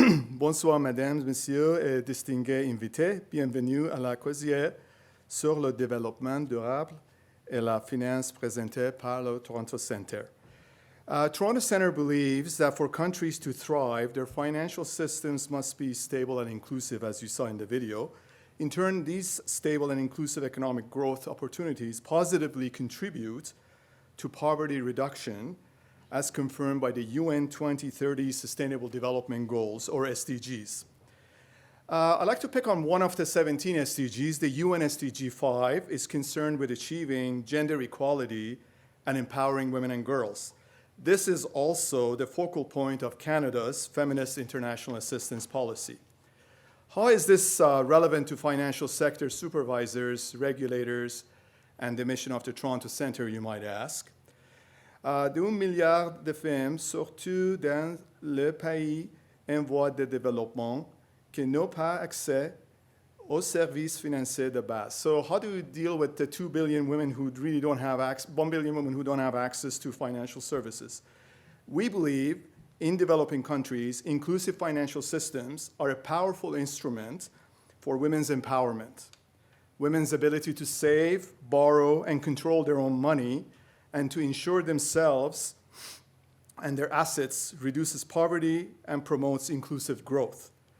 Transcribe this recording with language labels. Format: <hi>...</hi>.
<fr>Bonsoir, mesdames, messieurs et distingués invités. Bienvenue à la causerie sur le développement durable et la finance présentée par le Toronto Centre.</fr> <en>Toronto Centre believes that for countries to thrive, their financial systems must be stable and inclusive, as you saw in the video. In turn, these stable and inclusive economic growth opportunities positively contribute to poverty reduction, as confirmed by the UN 2030 Sustainable Development Goals, or SDGs. I'd like to pick on one of the 17 SDGs. The UN SDG 5 is concerned with achieving gender equality and empowering women and girls. This is also the focal point of Canada's Feminist International Assistance Policy. How is this relevant to financial sector supervisors, regulators, and the mission of the Toronto Centre, you might ask?</en> <fr>De 1 milliard de femmes, surtout dans les pays en voie de développement, qui n'ont pas accès aux services financiers de base.</fr> <en>So how do we deal with the 2 billion women who really don't have 1 billion women who don't have access to financial services? We believe in developing countries, inclusive financial systems are a powerful instrument for women's empowerment. Women's ability to save, borrow, and control their own money and to insure themselves and their assets reduces poverty and promotes inclusive growth.</en>